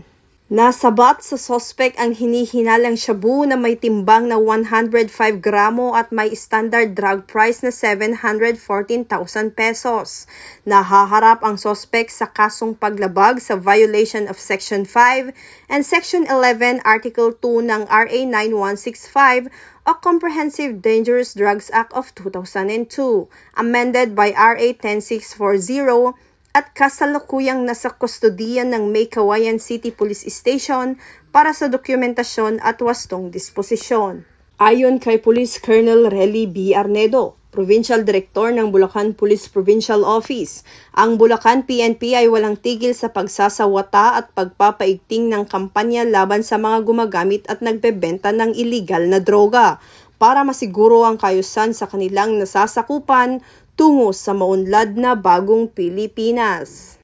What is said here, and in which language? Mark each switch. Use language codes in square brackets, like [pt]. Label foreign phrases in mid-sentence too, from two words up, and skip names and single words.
[tl] Nasabat sa sospek ang hinihinalang shabu na may timbang na 105 gramo at may [en] standard drug price [tl] na 714,000 pesos. Nahaharap ang sospek sa kasong paglabag sa [en] violation of Section 5 and Section 11 Article 2 [tl] ng RA 9165 o Comprehensive Dangerous Drugs Act of 2002, [en] amended by [tl] RA 10640, at kasalukuyang nasa kustodiyan ng May Kawayan City Police Station para sa dokumentasyon at wastong disposisyon. Ayon kay Police Colonel Relly B. Arnedo, Provincial Director ng Bulacan Police Provincial Office, ang Bulacan PNP ay walang tigil sa pagsasawata at pagpapaigting ng kampanya laban sa mga gumagamit at nagbebenta ng iligal na droga para masiguro ang kaayusan sa kanilang nasasakupan tungo sa maunlad na bagong Pilipinas.